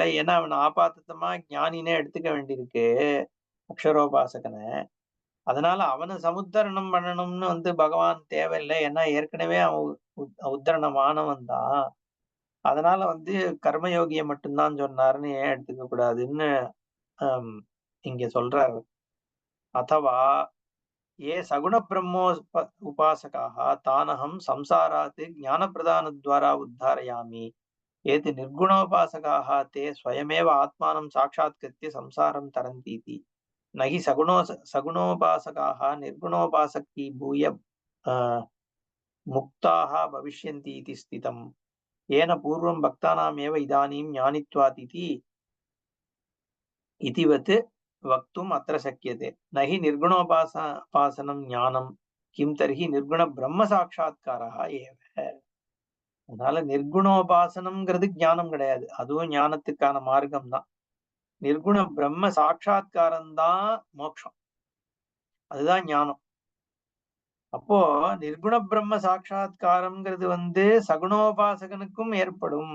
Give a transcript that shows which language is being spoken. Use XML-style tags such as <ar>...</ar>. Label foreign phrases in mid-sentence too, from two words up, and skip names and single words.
<ta>ஏன்னா அவன் ஆபாத்தமா ஞானினே எடுத்துக்க வேண்டியிருக்கு அக்ஷரோபாசகனை. அதனால அவனை சமுத்தரணம் பண்ணணும்னு வந்து பகவான் தேவையில்லை. ஏன்னா ஏற்கனவே அவன் உத்தரணமானவன் தான். அதனால வந்து கர்மயோகியை மட்டும்தான் சொன்னாருன்னு ஏன் எடுத்துக்க கூடாதுன்னு இங்க சொல்றாரு.</ta> <sa>अथवा ये सगुण ब्रह्मो उपासकाः तानहं संसारात् ज्ञानप्रदानद्वारा उद्धारयामि एते निर्गुणोपासकाः ते स्वयमेव आत्मानं साक्षात्कृत्य संसारं तरन्तीति न हि सगुणोपासकाः निर्गुणोपासकीभूय मुक्ताः भविष्यन्ति इति स्थितम् येन पूर्वं भक्तानामेव इदानीं ज्ञानित्वात् इतिवत् वक्तुम् अत्र शक्यते. न हि निर्गुणोपासनं ज्ञानं किं तर्हि निर्गुण ब्रह्म साक्षात्कार एव.</sa> <ta>அதனால நிர்குணோபாசனம்ங்கிறது ஞானம் கிடையாது, அதுவும் ஞானத்துக்கான மார்க்கம் தான். நிர்குண பிரம்ம சாட்சா்காரம் தான் மோட்சம், அதுதான் ஞானம். அப்போ நிர்குண பிரம்ம சாட்சா்காரம்ங்கிறது சகுணோபாசகனுக்கும் ஏற்படும்.</ta>